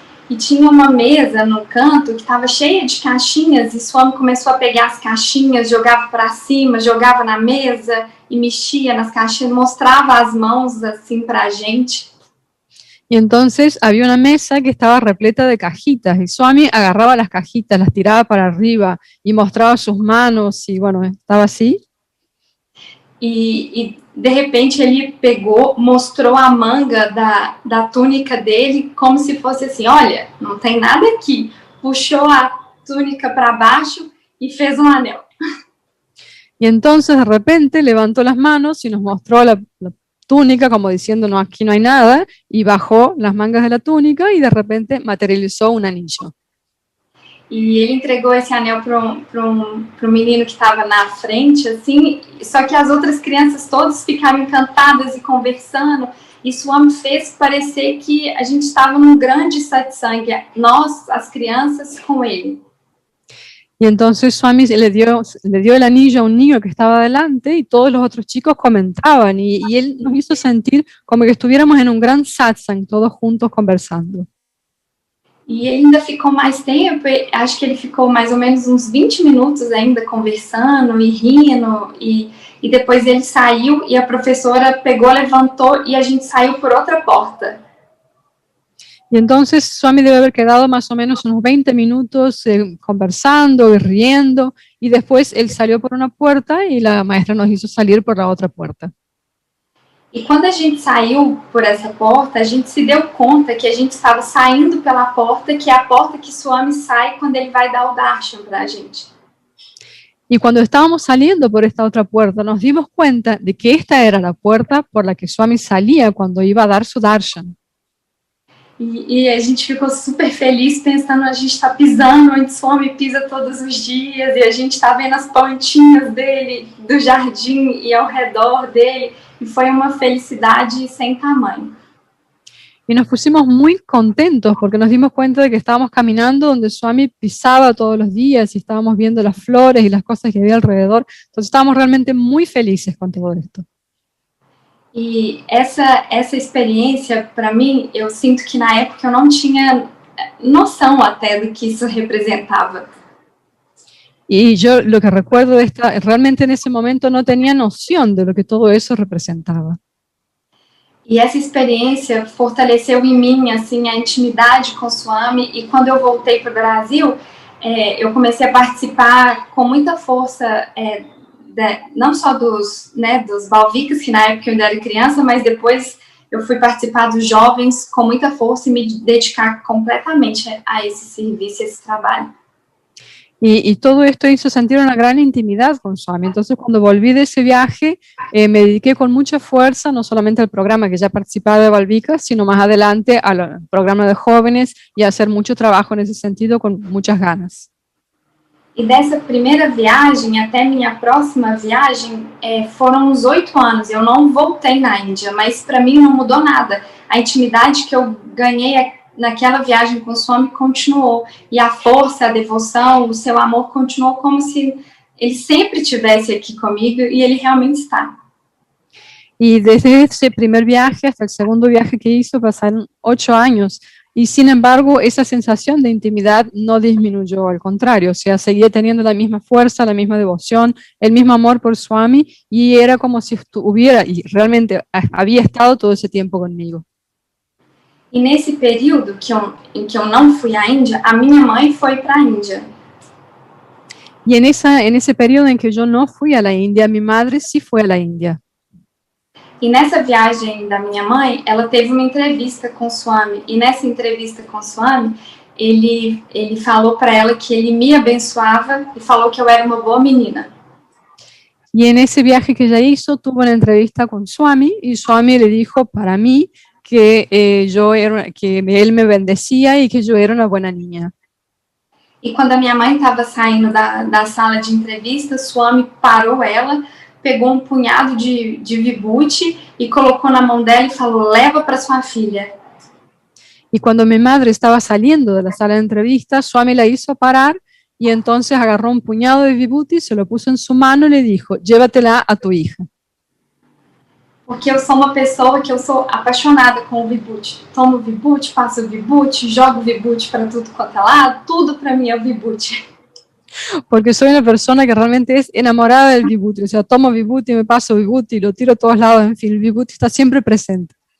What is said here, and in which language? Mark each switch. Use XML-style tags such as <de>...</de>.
<pt>E tinha uma mesa no canto que estava cheia de caixinhas e Swami começou a pegar as caixinhas, jogava para cima, jogava na mesa e mexia nas caixinhas, mostrava as mãos assim para a gente.</pt> <es>Y entonces había una mesa que estaba repleta de cajitas y Swami agarraba las cajitas, las tiraba para arriba y mostraba sus manos y bueno, estaba así.</es> <pt>E de repente ele pegou, mostrou a manga da túnica dele como se fosse assim, olha, não tem nada aqui. Puxou a túnica para baixo e fez um anel.</pt> <es>Y entonces de repente levantó las manos y nos mostró la túnica como diciendo, no, aquí no hay nada, y bajó las mangas de la túnica y de repente materializó un anillo.</es> <pt>E ele entregou esse anel para menino que estava na frente, assim, só que as outras crianças todas ficaram encantadas e conversando, e Swami fez parecer que a gente estava num grande satsang, nós, as crianças, com ele.</pt> <es>Y entonces Swami le dio el anillo a un niño que estaba adelante y todos los otros chicos comentaban y él nos hizo sentir como que estuviéramos en un gran satsang, todos juntos conversando.</es> <pt>E ele ainda ficou mais tempo, acho que ele ficou mais ou menos uns 20 minutos ainda conversando e rindo, e depois ele saiu e a professora pegou, levantou e a gente saiu por outra porta.</pt> <es>Y entonces Swami debe haber quedado más o menos unos 20 minutos conversando y riendo, y después él salió por una puerta y la maestra nos hizo salir por la otra puerta.</es> <pt>E quando a gente saiu por essa porta, a gente se deu conta que a gente estava saindo pela porta, que é a porta que Swami sai quando ele vai dar o darshan para a gente.</pt> <es>Y cuando estábamos saliendo por esta otra puerta, nos dimos cuenta de que esta era la puerta por la que Swami salía cuando iba a dar su darshan.</es> <pt>E a gente ficou super feliz pensando, a gente está pisando onde Swami pisa todos os dias, e a gente está vendo as plantinhas dele, do jardim e ao redor dele, e foi uma felicidade sem tamanho.</pt> <es>Y nos pusimos muy contentos porque nos dimos cuenta de que estábamos caminando donde Swami pisaba todos los días y estábamos viendo las flores y las cosas que había alrededor. Entonces estábamos realmente muy felices con todo esto.</es> <pt>E essa experiência, para mim, eu sinto que na época eu não tinha noção até do que isso representava.</pt> <es>Y yo lo que recuerdo de esta, realmente en ese momento no tenía noción de lo que todo eso representaba.</es> <pt>E essa experiência fortaleceu em mim assim, a intimidade com o Swami, e quando eu voltei para o Brasil, eu comecei a participar com muita força, não só dos Balvikas, que na época eu ainda era criança, mas depois eu fui participar dos jovens com muita força e me dedicar completamente a esse serviço, a esse trabalho.</pt> <es>Y todo esto hizo sentir una gran intimidad con Swami. Entonces, cuando volví de ese viaje, me dediqué con mucha fuerza, no solamente al programa que ya participaba de Balvikas, sino más adelante al programa de jóvenes y a hacer mucho trabajo en ese sentido con muchas ganas.</es> <pt>E dessa primeira viagem até minha próxima viagem foram uns 8 anos. Eu não voltei na Índia, mas para mim não mudou nada. A intimidade que eu ganhei naquela viagem com o Swami continuou. E a força, a devoção, o seu amor continuou como se ele sempre estivesse aqui comigo, e ele realmente está.</pt> <es>Y desde ese primer viaje hasta el segundo viaje que hizo pasaron 8 años. Y sin embargo, esa sensación de intimidad no disminuyó, al contrario, o sea, seguía teniendo la misma fuerza, la misma devoción, el mismo amor por Swami, y era como si estuviera, y realmente había estado todo ese tiempo conmigo.</es> <pt>E nesse período em que eu não fui à Índia, a minha mãe foi para a Índia.</pt> <es>Y en ese periodo en que yo no fui a la India, mi madre sí fue a la India.</es> <pt>E nessa viagem da minha mãe, ela teve uma entrevista com o Swami. E nessa entrevista com o Swami, ele falou para ela que ele me abençoava e falou que eu era uma boa menina.</pt> <es>Y en ese viaje que ella hizo, tuvo una entrevista con Swami, y Swami le dijo para mí que él me bendecía y que yo era una buena niña.</es> <pt>E quando a minha mãe estava saindo da sala de entrevista, Swami parou ela, pegou punhado de vibhuti e colocou na mão dela e falou: leva para sua filha.</pt> <es>Y cuando mi madre estaba saliendo de la sala de entrevista, Swami la hizo parar y entonces agarró un puñado de vibhuti, se lo puso en su mano y le dijo: llévatela a tu hija.</es> <pt>Porque eu sou uma pessoa que eu sou apaixonada com o vibhuti. Tomo vibhuti, passo o vibhuti, jogo vibhuti para tudo quanto é lado, tudo para mim é o vibhuti.</pt> <es>Porque soy una persona que realmente es enamorada del vibhuti, o sea, tomo vibhuti, me paso vibhuti, lo tiro a todos lados, en fin, el vibhuti está siempre presente.</es>